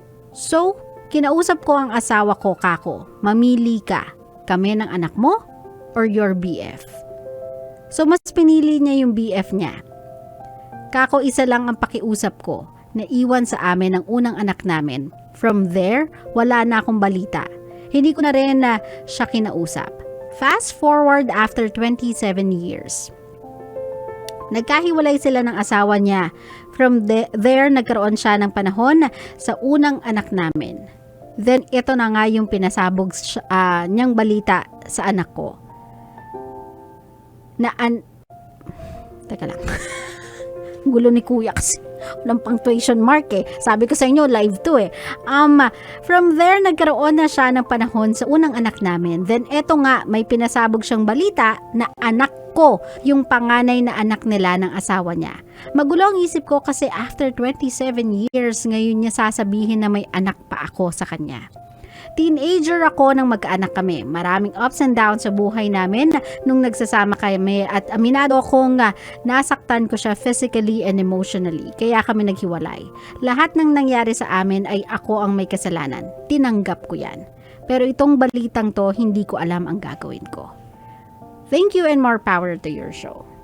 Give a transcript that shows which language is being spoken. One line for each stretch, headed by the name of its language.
Filipino: So, kinausap ko ang asawa ko, kako, mamili ka, kami ng anak mo
English: or your BF.
Filipino: So, mas pinili niya yung BF niya. Kako, isa lang ang pakiusap ko na iwan sa amin ang unang anak namin. From there, wala na akong balita. Hindi ko na rin na siya kinausap.
English: Fast forward after 27 years.
Filipino: Nagkahiwalay sila ng asawa niya.
English: From there,
Filipino: nagkaroon siya ng panahon sa unang anak namin. Then, ito na nga yung pinasabog niyang balita sa anak ko. Teka lang. Gulo ni Kuya kasi walang punctuation mark eh. Sabi ko sa inyo, live to eh. From there, nagkaroon na siya ng panahon sa unang anak namin. Then, eto nga, may pinasabog siyang balita na anak ko, yung panganay na anak nila ng asawa niya. Magulo ang isip ko kasi after 27 years, ngayon niya sasabihin na may anak pa ako sa kanya. Teenager ako nang magkaanak kami. Maraming ups and downs sa buhay namin nung nagsasama kami at aminado akong nasaktan ko siya
English: physically and emotionally.
Filipino: Kaya kami naghiwalay. Lahat ng nangyari sa amin ay ako ang may kasalanan. Tinanggap ko yan. Pero itong balitang to, hindi ko alam ang gagawin ko.
English: Thank you and more power to your show.